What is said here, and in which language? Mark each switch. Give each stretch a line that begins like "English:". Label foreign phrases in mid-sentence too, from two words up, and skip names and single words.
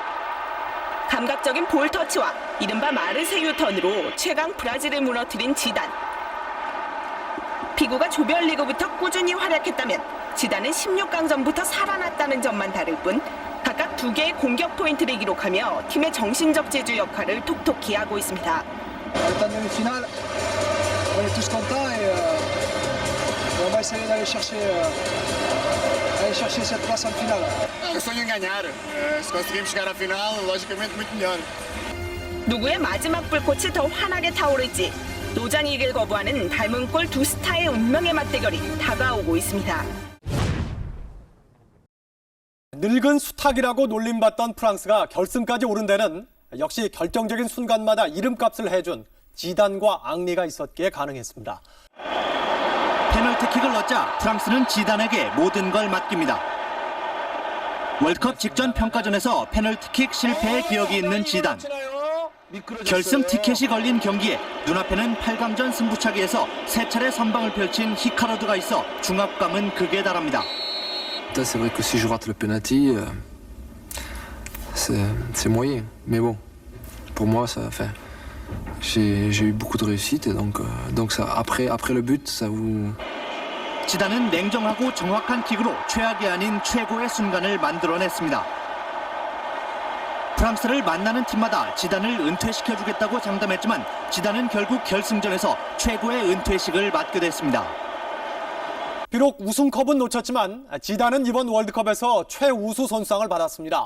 Korean: 감각적인 볼 터치와 이른바 마르세유 턴으로 최강 브라질을 무너뜨린 지단. 피구가 조별리그부터 꾸준히 활약했다면 지단은 16강전부터 살아났다는 점만 다를 뿐 각각 2개의 공격 포인트를 기록하며 팀의 정신적 제주 역할을 톡톡히 하고 있습니다.
French: Étant demi-finale, on est tous contents et on va essayer d'aller chercher cette place en finale.
Portuguese: Eu sonho em ganhar. Se conseguimos chegar à final, logicamente muito melhor.
Korean: 누구의 마지막 불꽃이 더 환하게 타오를지 노장 이길 거부하는 닮은 꼴 두 스타의 운명의 맞대결이 다가오고 있습니다. 늙은 수탉이라고 놀림받던 프랑스가 결승까지 오른 데는 역시 결정적인 순간마다 이름값을 해준 지단과 앙리가 있었기에 가능했습니다. 페널티킥을 넣자 프랑스는 지단에게 모든 걸 맡깁니다. 월드컵 직전 평가전에서 페널티킥 실패의 기억이 있는 지단. 결승 티켓이 걸린 경기에 눈앞에는 8강전 승부차기에서 3차례 선방을 펼친 히카르드가 있어 중압감은 극에 달합니다.
French: C'est vrai que si je rate le penalty, c'est moyen. Mais bon, pour moi, j'ai eu beaucoup de réussite et donc ça, après le but, ça vous.
Korean: 지단은 냉정하고 정확한 킥으로 최악이 아닌 최고의 순간을 만들어냈습니다. 프랑스를 만나는 팀마다 지단을 은퇴시켜주겠다고 장담했지만 지단은 결국 결승전에서 최고의 은퇴식을 맞게 됐습니다. 비록 우승컵은 놓쳤지만 지단은 이번 월드컵에서 최우수 선수상을 받았습니다.